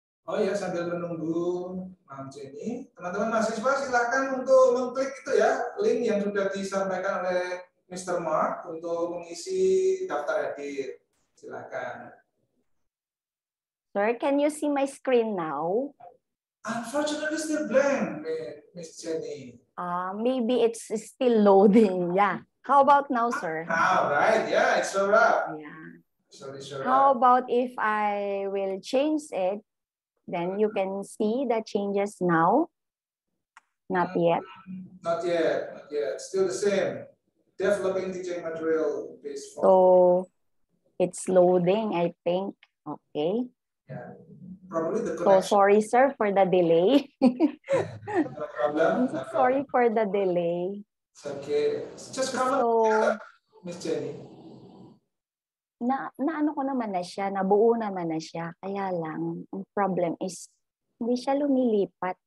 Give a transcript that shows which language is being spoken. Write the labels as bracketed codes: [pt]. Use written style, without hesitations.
[id] Oh ya, sambil menunggu Mam Jenny, teman-teman mahasiswa silakan untuk mengklik itu ya, link yang sudah disampaikan oleh Mr. Mark untuk mengisi daftar hadir. Silakan. [en] Sir, can you see my screen now? Unfortunately, still blank, Miss Jenny. Maybe it's still loading. Yeah. How about now, sir? Now, right? Yeah, it's all right. Yeah. Sorry, sure. How about if I will change it? Then you can see the changes now. Not yet. Not yet. Not yet. Still the same. Developing teaching material based. So it's loading, I think. Okay. Yeah. Probably the So connection. sorry, sir, for the delay. No problem. I'm so sorry for the delay. It's okay. Just come So, Miss Jenny. [tl] ano ko naman na siya, nabuo naman na siya. Kaya lang, ang [en] problem is, [tl] hindi siya lumilipat.